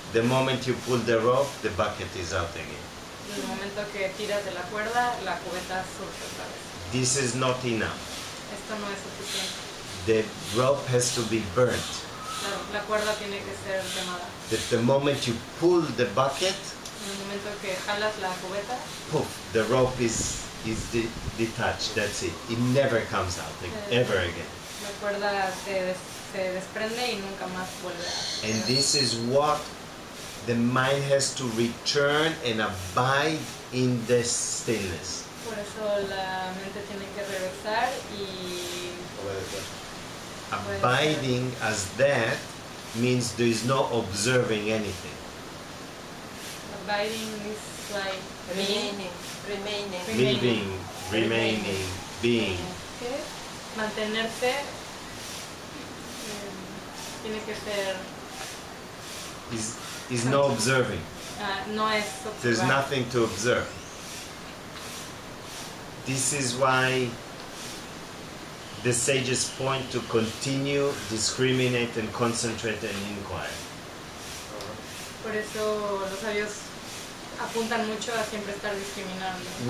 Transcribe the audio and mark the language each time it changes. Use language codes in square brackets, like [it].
[en] The moment you pull the rope, the bucket is out again. [es] En el momento que tiras de la cuerda, la cubeta surge otra vez. [en] This is not enough. [es] Esto no es suficiente. [en] The rope has to be burnt. [es] La cuerda tiene que ser quemada. [en] That the moment you pull the bucket, [es] En el momento que jalas la cubeta, [en] poof, the rope is detached. That's it. It never comes out ever again. [es] la cuerda se desprende y nunca más vuelve a... [en] And this is what the mind has to return and abide in the stillness. [es] Por eso la mente tiene que regresar y [en] Abiding as that means there is no observing anything. abiding is like being, Remaining. Living, remaining, being. [es] que mantenerse tiene que ser [en] Is no observing. [es] no es [en] There's [es] observar. [en] nothing to observe. This is why the sages point to continue, discriminate, and concentrate and inquire. [es] Por eso los sabios apuntan mucho a siempre estar discriminando